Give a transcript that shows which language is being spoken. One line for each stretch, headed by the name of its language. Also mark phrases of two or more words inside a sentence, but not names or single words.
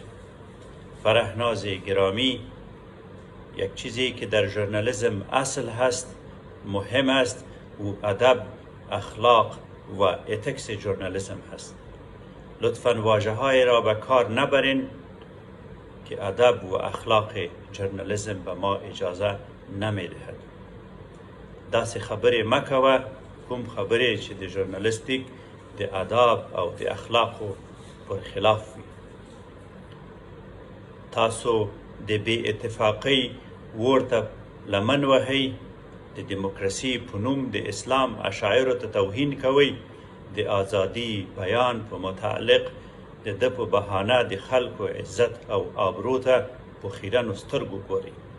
Persian: فرهناز گرامی، یک چیزی که در ژورنالیسم اصل هست، مهم است و ادب، اخلاق و اتیکس ژورنالیسم هست. لطفاً واژه های را به کار نبرین که ادب و اخلاق ژورنالیسم به ما اجازه نمیدهد.
Pashto: داس خبرې مکوه کوم خبرې چې د ژورنالیستیک د اداب او د اخلاقو پر خلاف وي. تاسو د بې اتفاقۍ ورته لمن وهئ، د دیموکراسي په نوم د اسلام اشاعرو ته توهین کوئ، د ازادي بیان په متعلق د ده په بهانه د خلکو عزت او آبرو ته په خیرنو سترګو ګورئ.